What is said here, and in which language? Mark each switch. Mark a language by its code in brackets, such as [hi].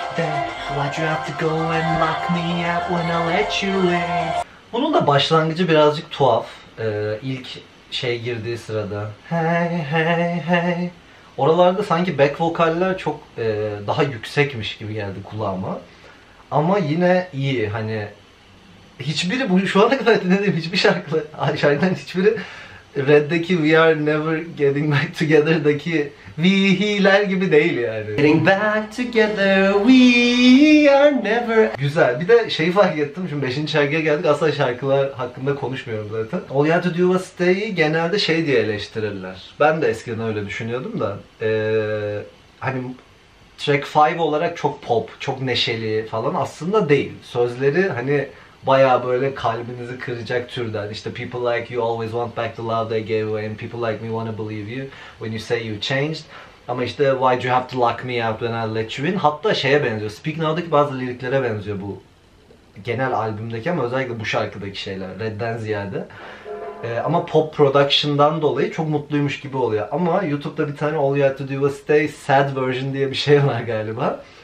[en] Then why'd you have to go and lock me out when I let you in? [tr] Bunun da başlangıcı birazcık tuhaf. İlk şey girdiği sırada. Hey hey hey. Oralarda sanki back vokaller çok daha yüksekmiş gibi geldi kulağıma. Ama yine iyi, hani hiçbiri, bu şu ana kadar dinlediğim hiçbir şarkıdan hiçbiri Red'deki We Are Never Getting Back Together'daki We'ler gibi değil yani. [en] Getting back together, we are never. [tr] Güzel. Bir de şeyi fark ettim. Şimdi 5. şarkıya geldik. Asla şarkılar hakkında konuşmuyorum zaten. All You Have To Do Was Stay'i genelde şey diye eleştirirler. Ben de eskiden öyle düşünüyordum da. Hani track 5 olarak çok pop, çok neşeli falan aslında değil. Sözleri hani bayağı böyle kalbinizi kıracak türden. [en] İşte people like you always want back the love they gave away and people like me wanna believe you when you say you changed. [tr] Ama işte [en] why'd you have to lock me out when I let you in. [tr] Hatta şeye benziyor. Speak Now'daki bazı liriklere benziyor bu genel albümdeki ama özellikle bu şarkıdaki şeyler Red'den ziyade. Ama pop production'dan dolayı çok mutluymuş gibi oluyor. Ama YouTube'da bir tane All You Have To Do Was Stay Sad Version diye bir şey var galiba.